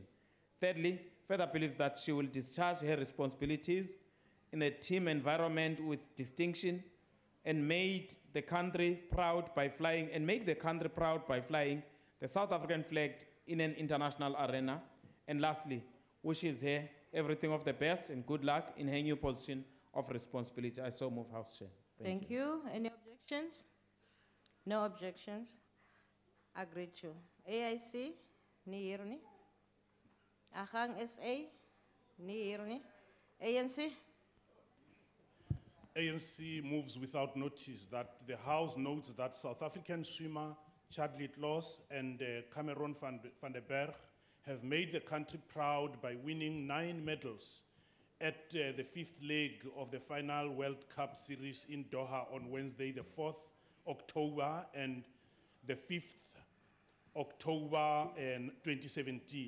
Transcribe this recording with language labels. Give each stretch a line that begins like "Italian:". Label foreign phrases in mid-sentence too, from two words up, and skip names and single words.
English: Thirdly, further believes that she will discharge her responsibilities in a team environment with distinction and made the country proud by flying the South African flag in an international arena. And lastly, wishes her everything of the best and good luck in her new position of responsibility. I so move, House Chair. Thank you. Any objections? No objections. Agreed to.
Afrikaans: AIC, ni hier nie. Agang SA, ni hier nie.
English: ANC? ANC moves without notice that the House notes that South African swimmer Chadley Loss and Cameron van der Berg have made the country proud by winning 9 medals at the 5th leg of the final World Cup series in Doha on Wednesday, the 4th October and the 5th October 2017.